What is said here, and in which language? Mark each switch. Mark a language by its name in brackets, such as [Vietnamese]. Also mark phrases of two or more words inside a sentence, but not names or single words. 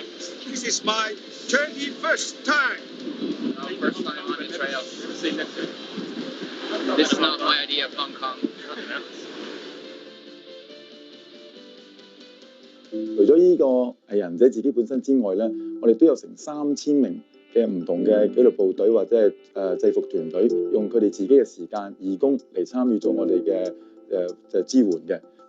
[English] This is my 21st time. First time on the trail. This is not my idea of Hong Kong. [Cantonese] 除咗呢個毅行者自己本身之外咧，我哋都有成3000名嘅唔同嘅紀律部隊或者係制服團隊，用佢哋自己嘅時間義工嚟參與做我哋嘅支援嘅。